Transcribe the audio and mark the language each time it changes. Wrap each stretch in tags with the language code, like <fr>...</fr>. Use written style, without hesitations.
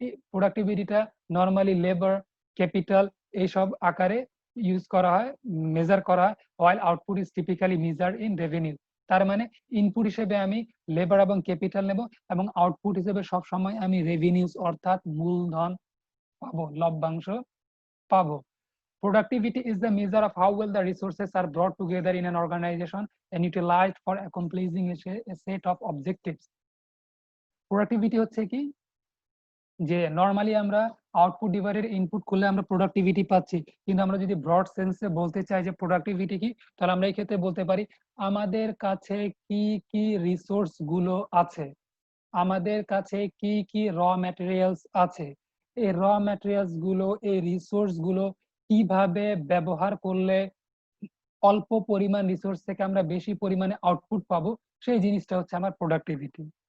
<bn>প্রোডাক্টিভিটিটা normally labour, capital এইসব আকারে use করা হয়, মেজার করা হয়,</bn> <en>while output is typically measured in revenue.</en> <bn>তার মানে ইনপুট হিসেবে আমি লেবার এবং ক্যাপিটাল নেব এবং আউটপুট হিসেবে সব সময় আমি রেভিনিউস অর্থাৎ মূলধন পাবো, লভ্যাংশ পাবো।</bn> <en>Productivity is the measure of how well the resources are brought together in an organization and utilized for accomplishing a set of objectives.</en> <bn>Productivity হচ্ছে কি, যে নরমালি আমরা আউটপুট ডিভাইডেড ইনপুট করলে আমরা প্রোডাক্টিভিটি পাচ্ছি, কিন্তু আমরা যদি ব্রড সেন্সে বলতে চাই যে প্রোডাক্টিভিটি কি, তাহলে আমরা এই ক্ষেত্রে বলতে পারি আমাদের কাছে কি কি রিসোর্স গুলো আছে, আমাদের কাছে কি কি র ম্যাটেরিয়ালস আছে, এই র ম্যাটেরিয়ালস গুলো, এই রিসোর্স গুলো কিভাবে ব্যবহার করলে অল্প পরিমাণ রিসোর্স থেকে আমরা বেশি পরিমাণে আউটপুট পাবো, সেই জিনিসটা হচ্ছে আমার প্রোডাক্টিভিটি।</bn>